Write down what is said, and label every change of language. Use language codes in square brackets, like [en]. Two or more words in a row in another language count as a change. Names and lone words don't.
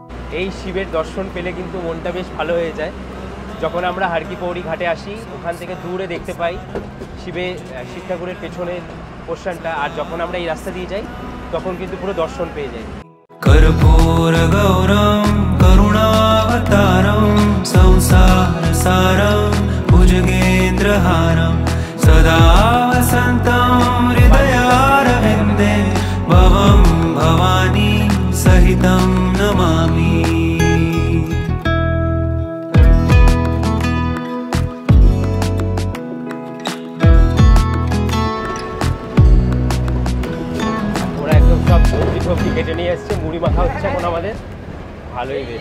[bn] এই শিবের দর্শন পেলে কিন্তু মনটা বেশ ভালো হয়ে যায়। যখন আমরা হারকি পৌরি ঘাটে আসি ওখান থেকে দূরে দেখতে পাই শিব ঠাকুরের পেছনের পোর্শনটা, আর যখন আমরা এই রাস্তা দিয়ে যাই তখন কিন্তু পুরো দর্শন পেয়ে যাই। [sa] कर्पूर गौरम करुणावतारम संसार सारम भुजगेन्द्रहारम सदा वसन्तं हृदयारविन्दे भवं भवानी सहितं नमामि। [bn] কেটে নিয়ে এসছে, মুড়ি মাখা হচ্ছে এখন আমাদের, ভালোই বেশ।